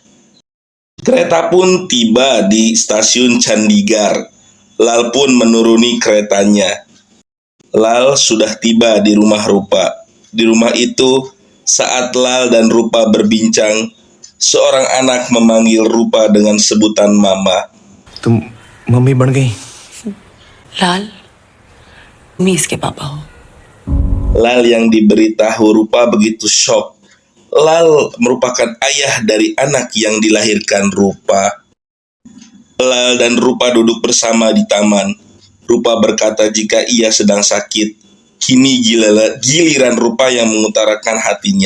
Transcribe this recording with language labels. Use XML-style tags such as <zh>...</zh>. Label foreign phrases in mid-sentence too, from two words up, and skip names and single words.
<id>Kereta pun tiba di stasiun Chandigarh. Lal pun menuruni keretanya. Lal sudah tiba di rumah Rupa. Di rumah itu, saat Lal dan Rupa berbincang, seorang anak memanggil Rupa dengan sebutan Mama.</id> <hi>तुम मम्मी बन गई। लाल, मैं इसके पापा हो।</hi> <id>Lal yang diberitahu Rupa begitu shock. Lal merupakan ayah dari anak yang dilahirkan Rupa. Lal dan Rupa duduk bersama di taman. Rupa berkata jika ia sedang sakit. Kini giliran Rupa yang mengutarakan hatinya.</id>